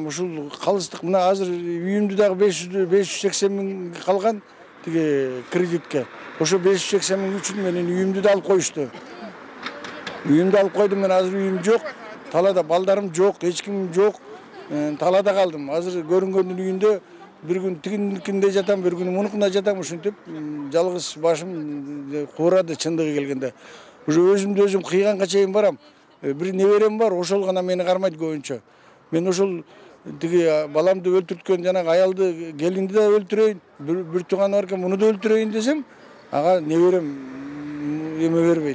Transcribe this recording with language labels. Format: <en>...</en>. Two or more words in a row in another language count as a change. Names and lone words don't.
<ky>Ушул калыстык мына азыр үйүмдү дагы 580 000 калган тиги кредитке. Ошо 580 000 үчүн менин үйүмдү да алып коюшту. Үйүмдү алып койдум, мен азыр үйүм жок. Талада балдарым жок, эч ким жок. Талада калдым. Азыр көрүнгөндүн үйүндө бир күн тигиникинде жатам, бир күн мунукунда жатам, ушинтип жалгыз башым куурады чындыгы келгенде. Уже өзүмдү өзүм кыйганга чейин барам. Bir неберем бар, ошол гана мени кармайт көбүнчө. Мен ошол тиги баламды өлтүрткөн жанагы аялды, келинди да өлтүрөйүн, bir тууганы бар экен, муну да өлтүрөйүн десем, ага неберем эме бербейт.</ky>